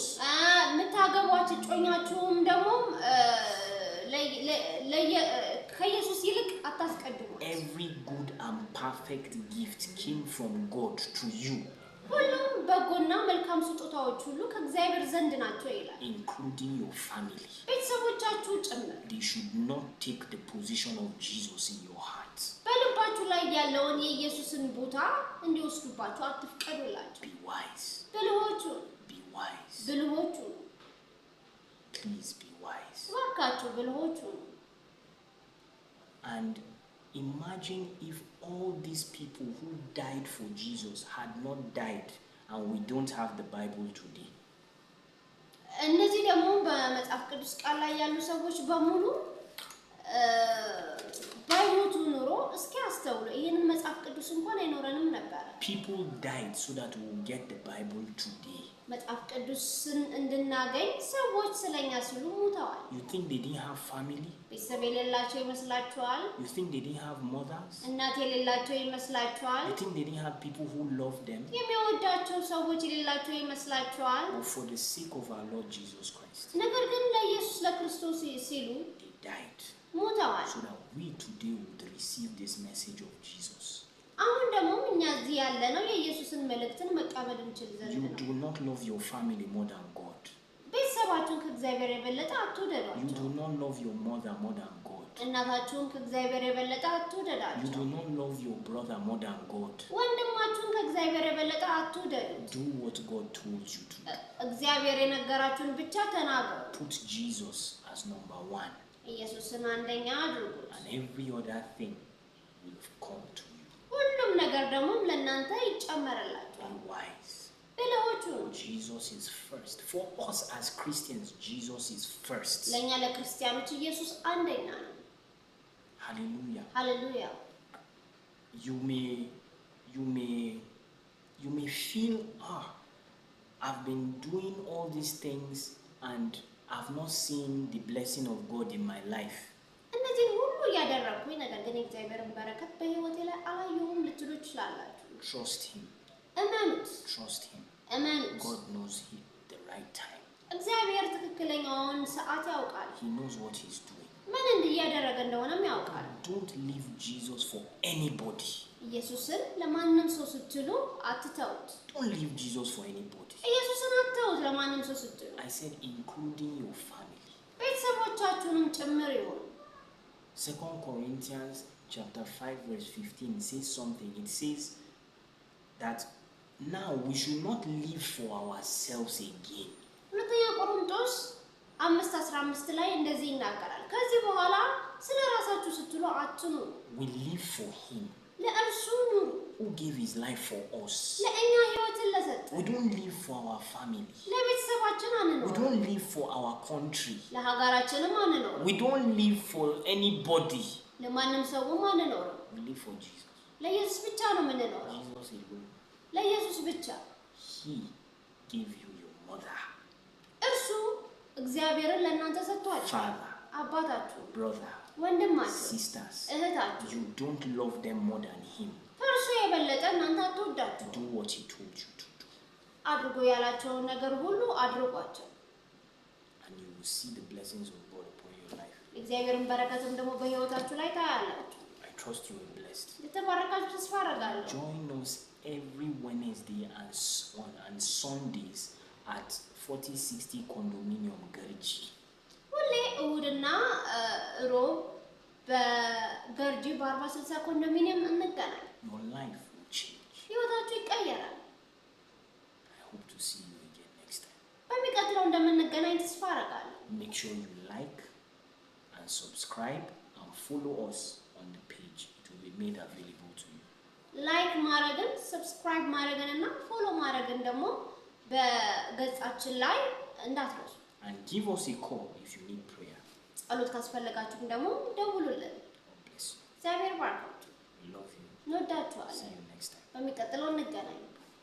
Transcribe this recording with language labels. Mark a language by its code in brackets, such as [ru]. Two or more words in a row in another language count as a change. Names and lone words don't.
[am] የምታገቧት እጮኛችሁም ደግሞ ከኢየሱስ ይልቅ አታስቀድሙ። [en] Every good and perfect gift came from God to you, [am] ሁሉም በጎና መልካም ስጦታዎች ሁሉ ከእግዚአብሔር ዘንድ ናቸው ይላል። [en] including your family. [am] ቤተሰቦቻችሁ ጭምር [en] They should not take the position of Jesus in your heart. [am] በልባችሁ ላይ ያለውን የኢየሱስን ቦታ እንዲወስዱባችሁ አትፍቀዱላቸው። [en] Be wise. [am] ብልሆቹ [en] Be wise. Please be wise. [am] እባካችሁ ብልሆቹ። [en] And imagine if all these people who died for Jesus had not died and we don't have the Bible today. [am] እነዚህ ደግሞ በመጽሐፍ ቅዱስ ቃል ላይ ያሉ ሰዎች በሙሉ ባይሞቱ ኑሮ እስኪ አስተውሉ ይሄንን መጽሐፍ ቅዱስ እንኳን አይኖረንም ነበር። [en] People died so that we will get the Bible today. [am] መጽሐፍ ቅዱስን እንድናገኝ ሰዎች ስለኛ ሲሉ ሞተዋል። [en] You think they didn't have family? [am] ቤተሰብ የሌላቸው ይመስላችኋል? [en] You think they didn't have mothers? [am] እናት የሌላቸው ይመስላችኋል? [en] You think they didn't have people who loved them? [am] የሚወዳቸው ሰዎች የሌላቸው ይመስላችኋል? [en] But for the sake of our Lord Jesus Christ, [am] ነገር ግን ለኢየሱስ ለክርስቶስ ሲሉ [en] they died [am] ሞተዋል። [en] so that we today would receive this message of Jesus. [am] አሁን ደግሞ እኛ እዚህ ያለነው የኢየሱስን መልእክትን መቀበል እንችል ዘንድ [en] You [am] ነው። [en] do not love your family more than God. [am] ቤተሰባችሁን ከእግዚአብሔር የበለጠ [en] You [am] አትውደዷቸው። [en] do not love your mother more than God. [am] እናታችሁን ከእግዚአብሔር የበለጠ [en] You [am] አትውደዳቸው። [en] do not love your brother more than God. [am] ወንድማችሁን ከእግዚአብሔር የበለጠ አትውደዱ። [en] Do what God told you to do. [am] እግዚአብሔር የነገራችሁን ብቻ ተናገሩ። [en] Put Jesus as number one, [am] ኢየሱስን አንደኛ አድርጉት። [en] and every other thing will come to you. [am] ሁሉም ነገር ደግሞ ለእናንተ ይጨመርላችኋል። [en] Be wise. [am] ብልሆቹ [en] Jesus is first. For us as Christians, Jesus is first. [am] ለእኛ ለክርስቲያኖች ኢየሱስ አንደኛ ነው። [en] Hallelujah. [am] ሃሌሉያ። [en] You may feel, I've been doing all these things and I've not seen the blessing of God in my life. [am] እነዚህን ሁሉ እያደረግኩኝ ነገር ግን የእግዚአብሔርን በረከት በህይወቴ ላይ አላየሁም ልትሉ ትችላላችሁ። [en] Trust Him. [am] እመኑት፣ [en] Trust Him. [am] እመኑት። [en] God knows the right time. [am] እግዚአብሔር ትክክለኛውን ሰዓት ያውቃል። [en] He knows what He's doing. [am] ምን እያደረገ እንደሆነም ያውቃል። [en] Don't leave Jesus for anybody. [am] ኢየሱስን ለማንም ሰው ስትሉ አትተውት። [en] Don't leave Jesus for anybody. [am] ኢየሱስን አትተውት ለማንም ሰው ስትሉ። [en] I said including your family. [am] ቤተሰቦቻችሁንም ጭምር ይሁን። [en] 2 Corinthians chapter 5 verse 15 says something. It says that now we should not live for ourselves again. [am] ሁለተኛ ቆሮንቶስ 5:15 ላይ እንደዚህ ይናገራል። ከዚህ በኋላ ስለ ራሳችሁ ስትሉ አትኑሩ። [en] We live for Him [am] ለእርሱ ኑሩ። [en] who gave His life for us. [am] ለእኛ ህይወትን ለሰጠ። [en] We don't live for our family. [am] ለቤተሰባችን [en] We [am] አንኖር። [en] don't live for our country. [am] ለሀገራችንም አንኖር። [en] We don't live for anybody. [am] ለማንም ሰውም አንኖር። [en] We live for Jesus. [am] ለኢየሱስ ብቻ ነው የምንኖረው። [en] Jesus alone. [am] ለኢየሱስ ብቻ። [en] He gave you your mother, [am] እርሱ እግዚአብሔርን ለእናንተ ሰጥቷል። [en] father, [am] አባታችሁ፣ [en] brother, [am] ወንድማችሁ፣ [en] sisters. [am] እህታችሁ [en] You don't love them more than Him. [am] ከእርሱ የበለጠ እናንተ አትወዳችሁ። [en] Do what He told you to do, [am] አድርጎ ያላቸውን ነገር ሁሉ አድርጓቸው። [en] and you will see the blessings of God upon your life. [am] እግዚአብሔርን በረከትም ደግሞ በህይወታችሁ ላይ ታያላችሁ። [en] I trust you are blessed. [am] የተባረካችሁ ተስፋ አደርጋለሁ። [en] Join us every Wednesday and Sundays at 4060 Condominium Garji. [am] ሁሌ እሁድና ሮብ በገርጂ በ4060 ኮንዶሚኒየም እንገናኝ። [en] Your life will change. [am] ህይወታችሁ ይቀየራል። [en] I hope to see you again next time. [am] በሚቀጥለው እንደምንገናኝ ተስፋ አደርጋለሁ። [en] Make sure you like and subscribe and follow us on the page. It will be made available to you. [am] ላይክ ማድረግን፣ ሰብስክራይብ ማድረግንና ፎሎ ማድረግን ደግሞ በገጻችን ላይ እንዳትረሱ። [en] And give us a call if you need prayer. [am] ጸሎት ካስፈለጋችሁ ደግሞ ደውሉልን። [en] God bless you. [am] እግዚአብሔር ባርካችሁ። [en] We love you. [am] እንወዳችኋለን። [en] See you next time. [am] በሚቀጥለው እንገናኝ።